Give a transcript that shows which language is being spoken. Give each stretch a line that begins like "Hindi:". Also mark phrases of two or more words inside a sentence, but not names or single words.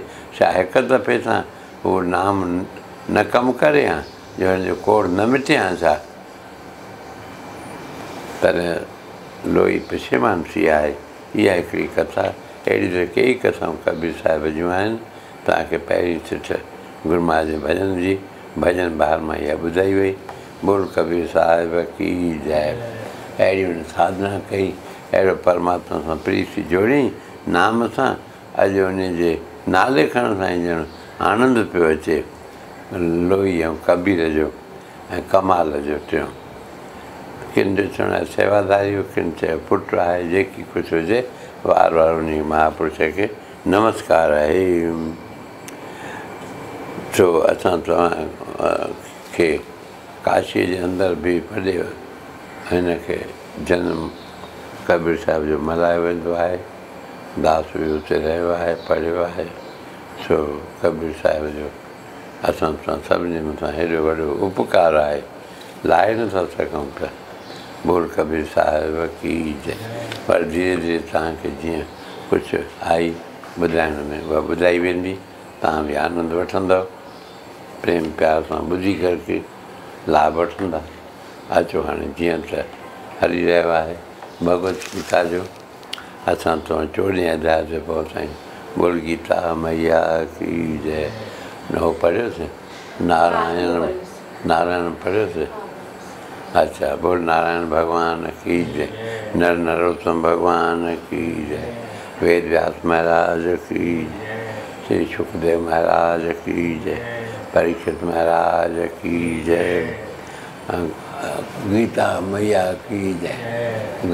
Sindhi: छा हिकु दफ़े सां उहो नाम न कमु करे हा, जो हिनजो कोड़ न मिटे हा छा? तॾहिं लोई पशेमान थी आहे। इहा हिकिड़ी कथा। अहिड़ी त कई कथाऊं कबीर साहिब जूं आहिनि। तव्हांखे पहिरीं सिठ गुरू महाराज जे भॼन जी भॼन ॿार मां इहा ॿुधाई वई।
Hindi: बोल कबीर साहिब की जय।
Sindhi: अहिड़ी हुन साधना कई, अहिड़ो परमात्मा सां प्रीति जोड़ियईं नाम सां। अॼु उनजे नाले खणण सां ई ॼण आनंद पियो अचे लोई ऐं कबीर जो ऐं कमाल जो। टियों किन ॾिसण लाइ सेवादारी हो, किन चयो पुटु आहे। जेकी कुझु हुजे वार वार उन महापुरुष खे नमस्कार आहे। छो असां तव्हांखे काशीअ जे अंदरि बि पढ़ियो, हिनखे जनम कबीर साहिब जो मल्हायो वेंदो आहे। दास बि हुते रहियो आहे, पढ़ियो आहे। छो कबीर साहिब जो असां सभिनी मथां हेॾो वॾो उपकार आहे, लाहे नथा सघूं पिया।
Hindi: बोल कबीर साहिब की जय।
Sindhi: पर धीरे धीरे तव्हांखे जीअं कुझु आई ॿुधाइण में उहा ॿुधाई वेंदी। तव्हां बि आनंद वठंदव, प्रेम प्यार सां ॿुधी करके लाभ वठंदा। अचो हाणे जीअं त हली रहियो आहे भगवत गीता जो, असां तव्हां 14 अध्याय ते पहुता आहियूं।
Hindi: बोल गीता मैया की जय।
Sindhi: न पढ़ियोसीं नारायण, नारायण पढ़ियोसीं?
Hindi: अच्छा। बोल नारायण भगवान की जय। नर नरोत्तम भगवान की जय। वेद व्यास महाराज की जय। श्री सुखदेव महाराज की जय। परीक्षित महाराज की जय। गीता मैया की जय।